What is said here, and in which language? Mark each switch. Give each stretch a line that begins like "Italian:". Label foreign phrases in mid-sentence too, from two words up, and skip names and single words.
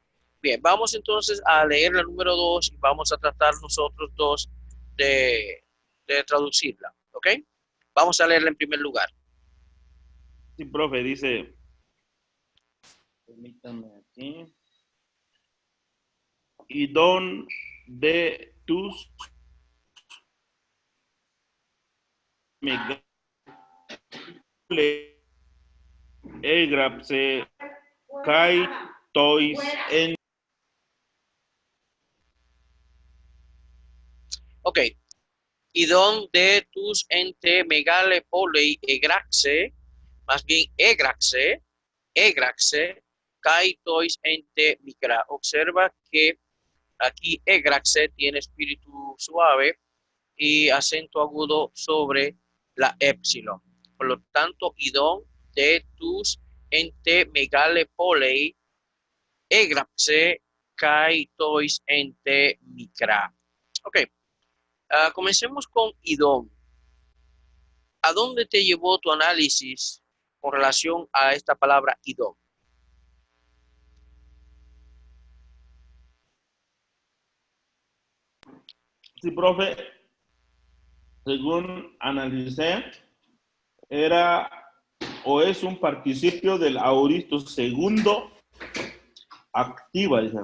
Spanish: bien, vamos entonces a leer la número 2 y vamos a tratar nosotros dos de traducirla, ¿ok? Vamos a leerla en primer lugar. Sí, profe, dice. Permítame aquí.
Greek: Ἴδον δὲ τοὺς μεγάλῃ ἔγραψε καὶ τοῖς ἐν.
Spanish: Ok, y
Greek: δὲ τοὺς ἐν τῇ μεγάλῃ πόλει ἔγραψε,
Spanish: más bien
Greek: ἔγραψε, καὶ τοῖς ἐν τῇ μικρᾷ.
Spanish: Observa que aquí egraxe tiene espíritu suave y acento agudo sobre la épsilon. Por lo tanto,
Greek: ἴδον δὲ τοὺς ἐν τῇ μεγάλῃ πόλει ἔγραψε καὶ τοῖς ἐν τῇ μικρᾷ.
Spanish: Ok, comencemos con idón. ¿A dónde te llevó tu análisis con relación a esta palabra idón? Sí, profe, según analicé, era o es un participio del auristo segundo activa, dice.